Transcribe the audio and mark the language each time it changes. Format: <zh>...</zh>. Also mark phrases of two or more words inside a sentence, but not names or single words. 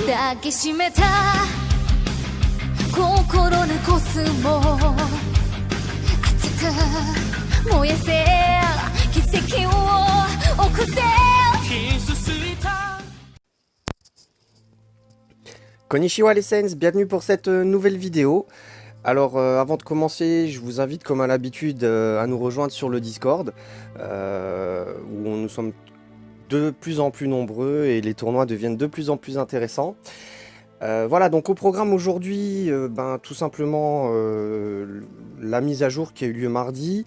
<ja>抱きしめた心のコスモ熱く燃えせ奇跡を起こせ</ja> <fr>Konnichiwa les Saints, bienvenue pour cette nouvelle vidéo. Alors avant de commencer, je vous invite comme à l'habitude à nous rejoindre sur le Discord où nous sommes de plus en plus nombreux et les tournois deviennent de plus en plus intéressants. Voilà, donc au programme aujourd'hui, tout simplement la mise à jour qui a eu lieu mardi.</fr>